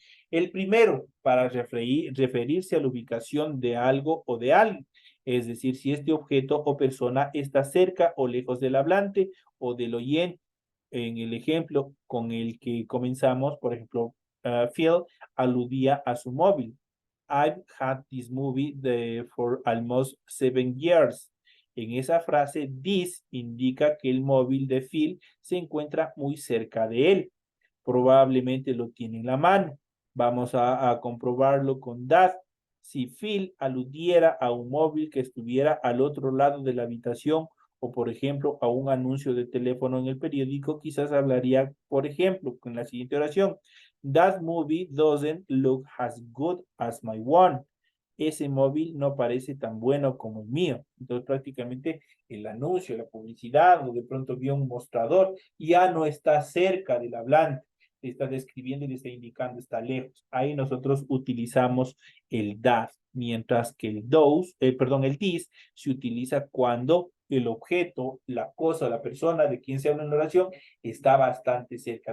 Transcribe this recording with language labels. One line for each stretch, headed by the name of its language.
Spanish: El primero, para referirse a la ubicación de algo o de alguien, es decir, si este objeto o persona está cerca o lejos del hablante o del oyente. En el ejemplo con el que comenzamos, por ejemplo, Phil aludía a su móvil.
English: I've had this movie for almost 7 years.
Spanish: En esa frase, this indica que el móvil de Phil se encuentra muy cerca de él. Probablemente lo tiene en la mano. Vamos a comprobarlo con that. Si Phil aludiera a un móvil que estuviera al otro lado de la habitación o, por ejemplo, a un anuncio de teléfono en el periódico, quizás hablaría, por ejemplo, con la siguiente oración.
English: That movie doesn't look as good as my one.
Spanish: Ese móvil no parece tan bueno como el mío. Entonces, prácticamente el anuncio, la publicidad, o de pronto vio un mostrador, ya no está cerca del hablante, está describiendo y le está indicando, está lejos. Ahí nosotros utilizamos el that, mientras que el this se utiliza cuando el objeto, la cosa, la persona de quien se habla en la oración está bastante cerca.